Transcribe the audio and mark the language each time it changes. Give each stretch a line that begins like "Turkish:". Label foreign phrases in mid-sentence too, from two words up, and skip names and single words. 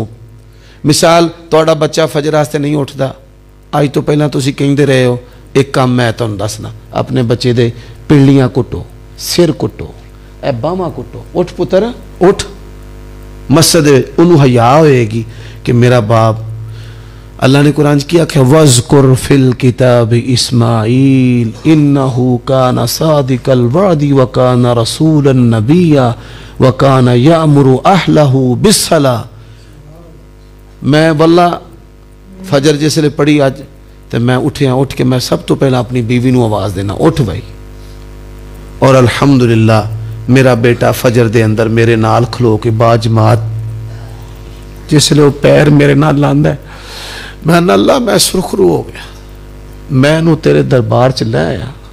Punjabi: مثال تہاڈا بچہ فجر واسطے نہیں اٹھتا، اج توں پہلاں تسیں کہندے رہے ہو، اک کم میں تہانوں دسنا، اپنے بچے دے پنڈلیاں کٹو، سر کٹو، اے باہاں کٹو، اٹھ پتر اٹھ. مسد انہوں نے حیا ہوئے گی کہ میرا باپ، اللہ نے قرآن کی آکھیا
Arabic: واذكر في الكتاب إسماعيل إنه كان صادق الوعد وكان رسولا نبيا وكان يأمر أهله بالصلاة.
Punjabi: میں واللہ فجر جس ویلے پڑھی اج توں میں اٹھیا، اٹھ کے میں سب توں پہلاں اپنی بیوی نوں آواز دینا، اٹھ بھائی. اور الحمدللہ میرا بیٹا فجر دے اندر میرے نال کھلو کے باجماعت جس ویلے او پیر میرے نال لاندا ہے، میں اللہ میں سرخرو ہو گیا، مینوں تیرے دربار چ لے آیا.